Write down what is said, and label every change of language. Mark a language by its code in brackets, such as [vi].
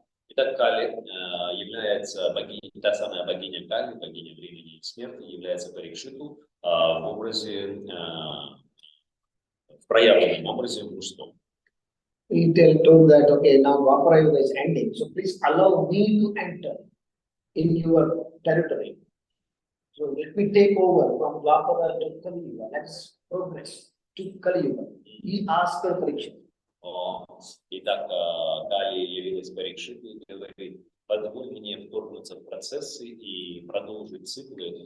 [ru] Итак, Кали является богиней, та самая богиня Кали, богиня времени и смерти, является Парикшиту в образе, в проявленном образе мужском. [en] He told that okay, now Dwapara Yuga is ending, so please allow me to enter in your territory. So let me take over from Dwapara to Kali Yuga. Let's progress to Kali Yuga. He asked for Parikshit. [ru] Итак, Кали явилась Парикшиту и говорит: позволь мне вторгнуться в процессы и продолжить циклы.